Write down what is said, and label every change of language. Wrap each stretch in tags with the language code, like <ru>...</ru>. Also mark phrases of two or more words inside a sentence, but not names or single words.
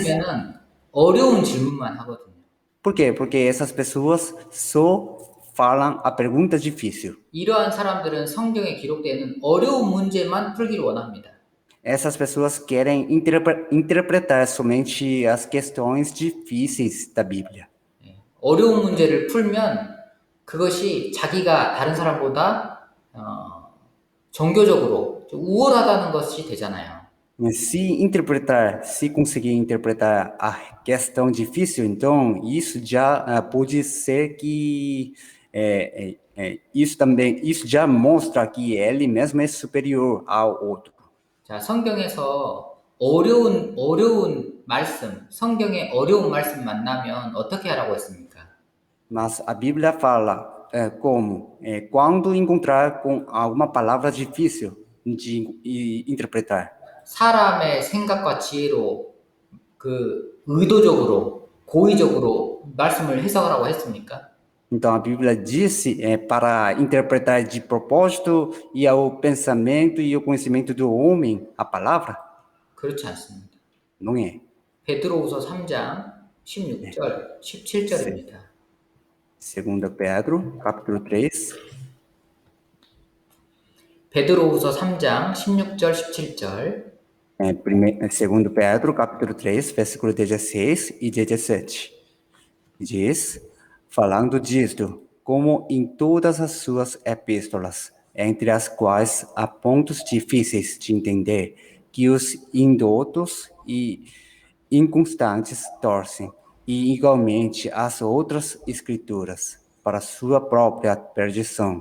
<ko>왜냐면은 어려운 질문만 하거든요.</ko> <pt>Por quê? Porque essas pessoas só falam a pergunta difícil.</pt> <ko>이러한 사람들은 성경에 기록되어 있는 어려운 문제만 풀기를 원합니다.</ko> <pt>Essas pessoas querem interpretar somente as questões difíceis da Bíblia.</pt> <ko>어려운 문제를 풀면 그것이 자기가 다른 사람보다 종교적으로 우월하다는 것이 되잖아요.</ko> <pt>Se conseguir interpretar a questão difícil, então isso já pode ser que isso já mostra que ele mesmo é superior ao outro.</pt> <ko>자, 성경에서 어려운 말씀, 성경의 어려운 말씀 만나면 어떻게 하라고 했습니까?</ko> <pt>Mas a Bíblia fala como quando encontrar com alguma palavra difícil de interpretar.</pt> <ko>사람의 생각과 지혜로 의도적으로 고의적으로 말씀을 해석하라고 했습니까?</ko> <pt>Então a Bíblia disse para interpretar de propósito e ao pensamento e ao conhecimento do homem a palavra?</pt> <ko>그렇지 않습니다.</ko> <pt>Não é.</pt> <ko>베드로후서 3장 16절, 17절입니다.</ko> <pt>2 Pedro, capítulo 3.</pt> <ko>베드로후서 3장 16절, 17절.</ko> <pt>2 Pedro, capítulo 3, versículo 16 e 17. Diz, falando disto, como em todas as suas epístolas, entre as quais há pontos difíceis de entender que os indoutos e inconstantes torcem, e igualmente as outras escrituras, para sua própria perdição.</pt>